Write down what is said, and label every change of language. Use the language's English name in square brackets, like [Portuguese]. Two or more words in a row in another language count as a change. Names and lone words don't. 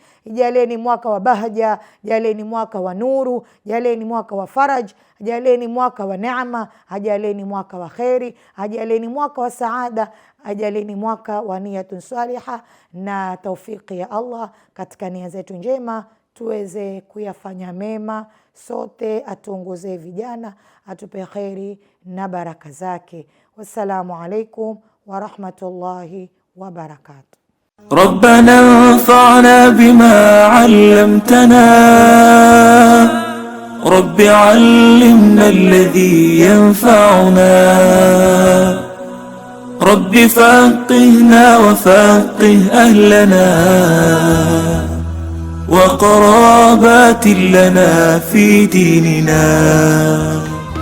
[Swahili] Ijalie ni mwaka wa bahaja, jalie ni mwaka wa nuru, jalie ni mwaka wa faraj, jalie ni mwaka wa neema, ajalie ni mwaka wa kheri, ajalie ni mwaka wa saada, ajalie ni mwaka wa [Arabic] نية صالحة [Swahili] na taufiki ya Allah katika nia zetu njema, tuweze kuyafanya mema. Sote atuongoze vijana, atupe kheri na baraka zake. [Arabic] والسلام عليكم ورحمة الله وبركاته. ربنا انفعنا بما علمتنا، رب علمنا الذي ينفعنا، رب فقهنا وفقه أهلنا وقرابات لنا في ديننا.